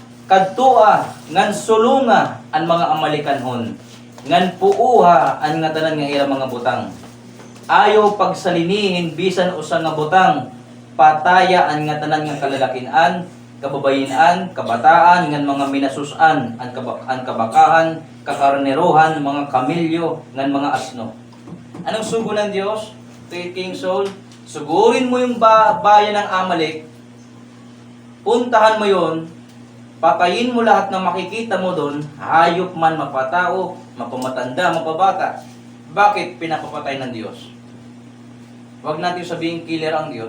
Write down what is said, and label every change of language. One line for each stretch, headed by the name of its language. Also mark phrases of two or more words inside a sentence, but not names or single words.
Waray: Kadtua ngan sulunga ang mga Amalekanhon, ngan puuha ang nga tanan nga ira mga butang. Ayaw pagsalinihin bisan usa nga butang, pataya ang nga tanan nga kalalakian, kababayinan, kabataan ngan mga minasusan, ang kabakahan, kakarnerohan, mga kamilyo ngan mga asno.
Filipino: Anong sugo ng Diyos kay King Saul? Sugurin mo yung bayan ng Amalek, puntahan mo yon, patayin mo lahat ng makikita mo doon, hayop man, mapatao, mapamatanda, mapabata. Bakit pinapapatay ng Diyos? Huwag natin sabihin killer ang Diyos.